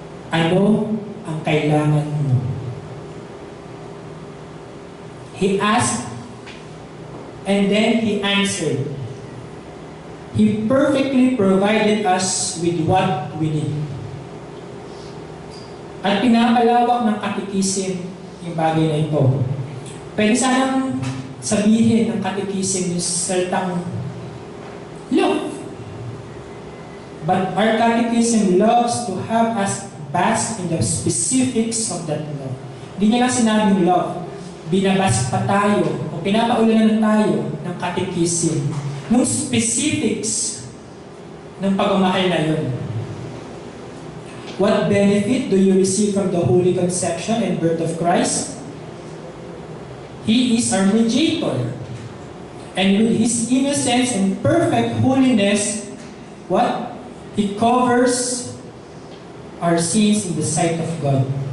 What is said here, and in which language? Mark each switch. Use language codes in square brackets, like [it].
[tl] Ano ang kailangan mo? [en] He asked, and then He answered. He perfectly provided us with what we need. [tl] At pinapalawak ng catechism yung bagay na ito. Pwede sanang sabihin ng catechism yung salitang love. [en] But our catechism loves to have us bask in the specifics of that love. [tl] Hindi niya lang sinabing love. Binabas pa tayo o pinapaulanan tayo ng catechism ng specifics ng pagmamahal na yun. [en] What benefit do you receive from the Holy Conception and birth of Christ? He is our mediator. And with His innocence and perfect holiness, what? He covers our sins in the sight of God.